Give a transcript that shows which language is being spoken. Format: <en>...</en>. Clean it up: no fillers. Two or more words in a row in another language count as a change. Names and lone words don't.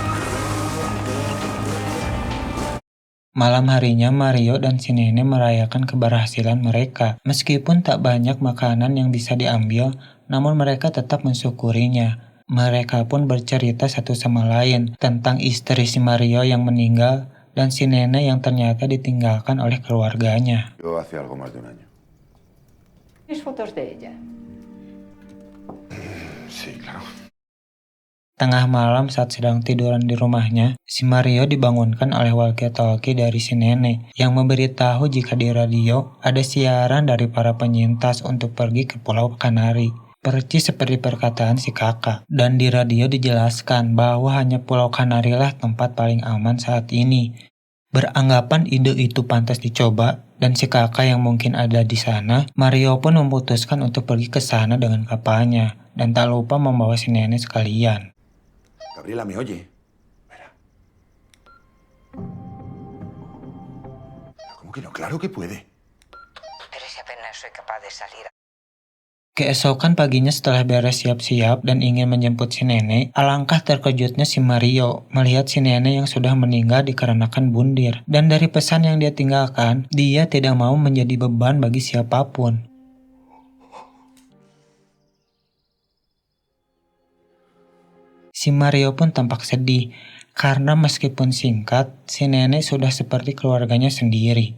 <id>Malam harinya Mario dan si nenek merayakan keberhasilan mereka. Meskipun tak banyak makanan yang bisa diambil, namun mereka tetap mensyukurinya. Mereka pun bercerita satu sama lain tentang istri si Mario yang meninggal dan si nenek yang ternyata ditinggalkan oleh keluarganya.</id> <es>Yo hace algo más de un año. ¿Tienes fotos de ella? Sí, claro.</es> <id>Tengah malam saat sedang tiduran di rumahnya, si Mario dibangunkan oleh walkie-talkie dari si nenek yang memberitahu jika di radio ada siaran dari para penyintas untuk pergi ke Pulau Kanari. Percis seperti perkataan si kakak. Dan di radio dijelaskan bahwa hanya Pulau Kanari lah tempat paling aman saat ini. Beranggapan ide itu pantas dicoba, dan si kakak yang mungkin ada di sana, Mario pun memutuskan untuk pergi ke sana dengan kapalnya, dan tak lupa membawa si nenek sekalian.</id> <es>Gabriela, ¿me oye? Espera. ¿Cómo que no? Claro que puede. Pero si apenas soy capaz de salir.</es> <id>Keesokan paginya setelah beres siap-siap dan ingin menjemput si nenek, alangkah terkejutnya si Mario melihat si nenek yang sudah meninggal dikarenakan bundir. Dan dari pesan yang dia tinggalkan, dia tidak mau menjadi beban bagi siapapun. Si Mario pun tampak sedih, karena meskipun singkat, si nenek sudah seperti keluarganya sendiri.</id>